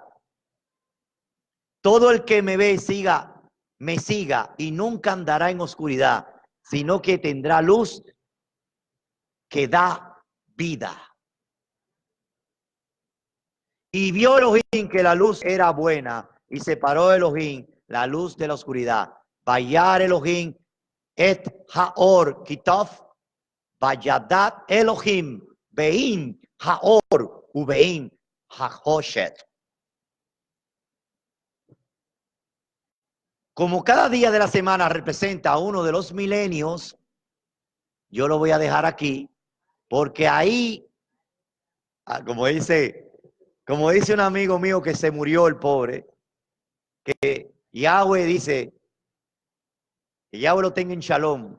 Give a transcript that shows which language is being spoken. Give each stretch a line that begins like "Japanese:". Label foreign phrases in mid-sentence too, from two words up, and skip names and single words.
Spanish: Todo el que me ve me siga y nunca andará en oscuridad, sino que tendrá luz que da vida. Y vio Elohim que la luz era buena y separó Elohim la luz de la oscuridad.
Hebrew: וירא אלהים את האור כי טוב ויבדל אלהים בין האור ובין החשך.
Spanish: Como cada día de la semana representa a uno de los milenios, yo lo voy a dejar aquí, porque ahí, como dice un amigo mío que se murió el pobre, que Yahweh dice, que Yahweh lo tenga en Shalom.